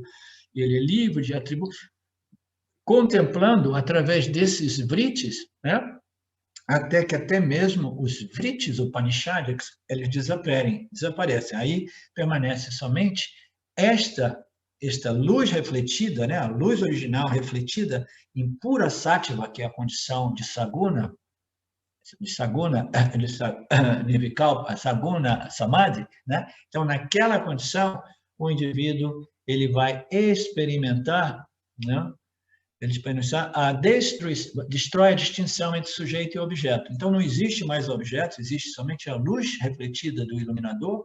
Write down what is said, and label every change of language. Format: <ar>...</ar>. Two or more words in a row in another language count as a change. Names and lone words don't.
<pt>Ele é livre de atributos. Contemplando através desses vritis, né, até que até mesmo os vritis Upanishads, eles desaparecem. Aí permanece somente esta luz refletida, né, a luz original refletida em pura sattva, que é a condição de saguna,</pt> <sa>निर्विकल्प, सगुण समाधि,</sa> <pt>né? Então, naquela condição, o indivíduo ele vai experimentar, né, destrói a distinção entre sujeito e objeto. Então, não existe mais objetos, existe somente a luz refletida do iluminador.</pt>